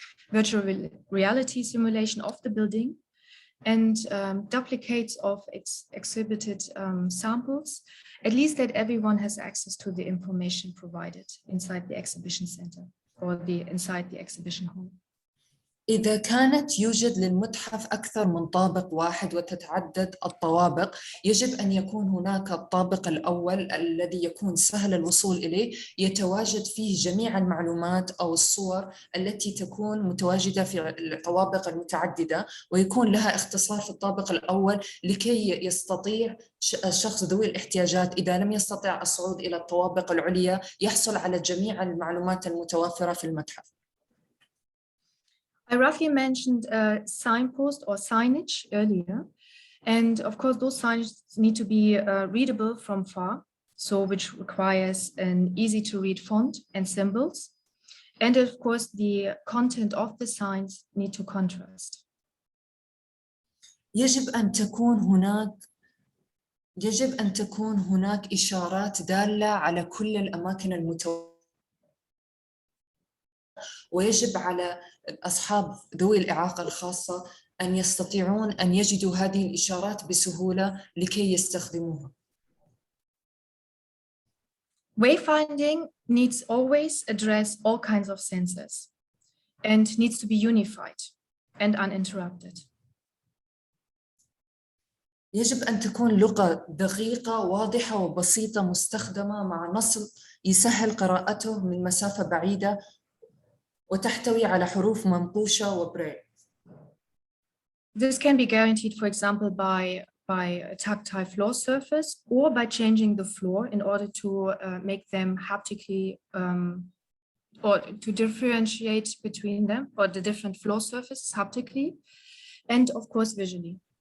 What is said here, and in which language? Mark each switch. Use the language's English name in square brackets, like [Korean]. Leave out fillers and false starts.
[English] virtual reality simulation of the building, and duplicates of exhibited samples, at least that everyone has access to the information provided inside the exhibition center or inside the exhibition hall. [Arabic] إذا كانت يوجد للمتحف أكثر من طابق واحد وتتعدد الطوابق، يجب أن يكون هناك الطابق الأول الذي يكون سهل الوصول إليه، يتواجد فيه جميع المعلومات أو الصور التي تكون متواجدة في الطوابق المتعددة، ويكون لها اختصار في الطابق الأول لكي يستطيع الشخص ذوي الاحتياجات إذا لم يستطع الصعود إلى الطوابق العليا يحصل على جميع المعلومات المتوفرة في المتحف. [English] I roughly mentioned signpost or signage earlier, and of course those signs need to be readable from far, so which requires an easy to read font and symbols, and of course the content of the signs need to contrast. [Arabic] يجب أن تكون هناك إشارات دالة على كل الأماكن المتوفرة، ويجب على أصحاب ذوي الإعاقة الخاصة أن يستطيعون أن يجدوا هذه الإشارات بسهولة لكي يستخدموها. [English] Wayfinding needs always address all kinds of senses and needs to be unified and uninterrupted. [Arabic] يجب أن تكون لغة دقيقة واضحة وبسيطة مستخدمة مع نص يسهل قراءته من مسافة بعيدة وتحتوي على حروف منقوشة وبريل. [English] This can be guaranteed, for example, by a tactile floor surface or by changing the floor in order to make them haptically or to differentiate between them or the different floor surfaces haptically and of course visually.